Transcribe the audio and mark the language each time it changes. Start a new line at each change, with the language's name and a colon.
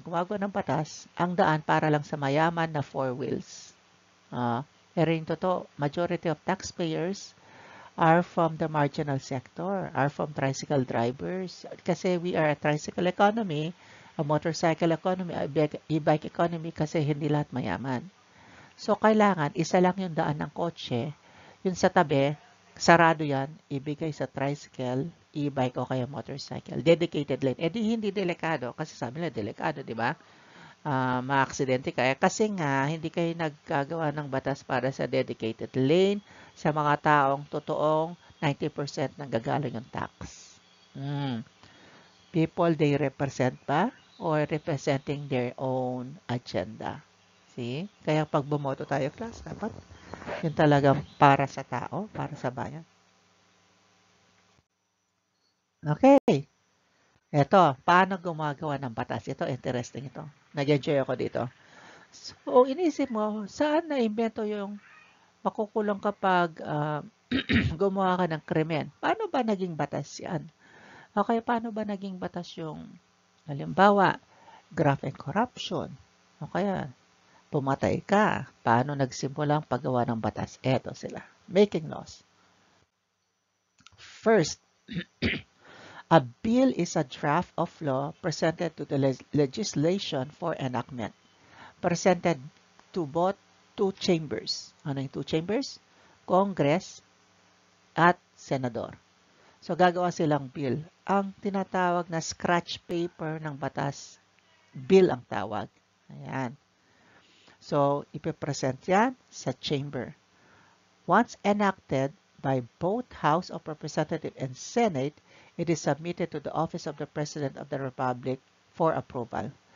Filipino: Gumagawa ng batas, ang daan para lang sa mayaman na 4 wheels. Pero yung totoo,
English: majority of taxpayers are from the marginal sector, are from tricycle drivers.
Filipino: Kasi
English: we are a tricycle economy, a motorcycle economy, a e-bike economy
Filipino: kasi hindi lahat mayaman. So, kailangan isa lang yung daan ng kotse, yung sa tabi, sarado yan, ibigay sa tricycle, e-bike o kaya motorcycle. Dedicated lane. Eh di hindi delikado kasi sabi nila delikado, di ba? Maaksidente kaya kasi nga hindi kayo nagkagawa ng batas para sa dedicated lane sa mga taong totoong 90% nanggagaling yung tax.
English: People they represent ba or representing their own agenda?
Filipino: See? Kaya pag bumoto tayo, class, dapat yun talagang para sa tao, para sa bayan.
English: Okay.
Filipino: Ito, paano gumagawa ng batas? Ito, interesting ito. Nag-enjoy ako dito. So, inisip mo, saan na-invento yung makukulong kapag gumawa ka ng krimen? Paano ba naging batas yan? Okay, paano ba naging batas yung, halimbawa, graft and corruption? O kaya, pumatay ka. Paano nagsimula ang paggawa ng batas? Eto sila.
English: Making laws. First, a bill is a draft of law presented to the legislation for enactment. Presented to both two chambers.
Filipino: Ano yung two chambers? Congress at Senador. So, gagawa silang bill. Ang tinatawag na scratch paper ng batas, bill ang tawag. Ayan. So, ipipresent yan sa chamber.
English: Once enacted by both House of Representatives and Senate, it is submitted to the Office of the President of the Republic for approval.